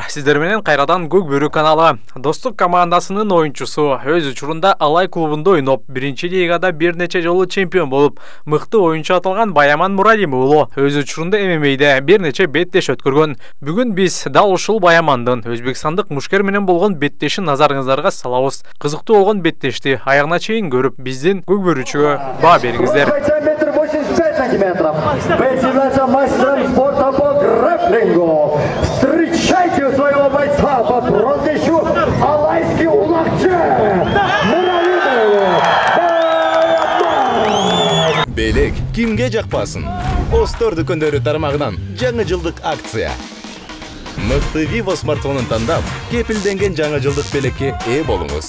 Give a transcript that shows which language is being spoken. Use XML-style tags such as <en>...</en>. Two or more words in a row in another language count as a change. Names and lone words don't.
<ky>Сиздер менен кайрадан Көк Бөрү каналы. Достук командасынын оюнчусу өз учурунда Алай клубунда ойноп, биринчи лигада бир нече жолу чемпион болуп, мыкты оюнчу аталган Баяман Мурадим уулу өз учурунда ММА'де бир нече беттеш өткөргөн. Бүгүн биз дал ушул Баямандын өзбекстандык мушкер менен болгон беттешин назарыңыздарга салабыз. Кызыктуу болгон беттешти аягына чейин көрүп, биздин Көк Бөрүчүгө баа бериңиздер.</ky> <ru>Встречайте своего бойца по прозвищу Алайский Улакчы Мурадимов.</ru> <ky>Белек кимге жакпасын? Остор дүкөндөрү тармагынан жаңы жылдык акция. Мыкты Vivo смартфонун тандап, кепилденген жаңы жылдык белекке ээ болуңуз.</ky>